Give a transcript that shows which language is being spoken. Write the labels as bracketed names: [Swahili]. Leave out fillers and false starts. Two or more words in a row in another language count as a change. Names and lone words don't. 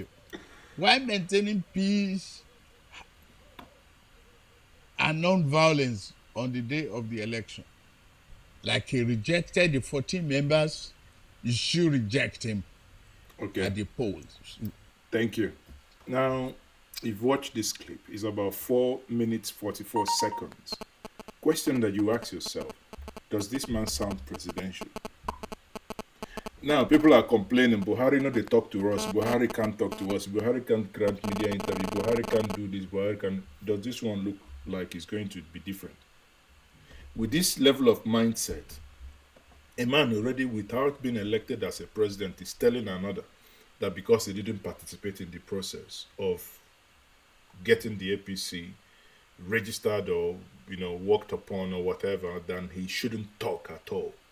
[English] While maintaining peace and non-violence on the day of the election, like he rejected the 14 members, you should reject him at the polls. Thank you. Now, you've watched this clip. It's about 4 minutes, 44 seconds. Question that you ask yourself, does this man sound presidential? Now, people are complaining, Buhari, no, they talk to us. Buhari can't talk to us. Buhari can't grant media interview. Buhari can't do this. Buhari can. Does this one look like it's going to be different? With this level of mindset, a man already, without being elected as a president, is telling another that because he didn't participate in the process of getting the APC registered or, worked upon or whatever, then he shouldn't talk at all.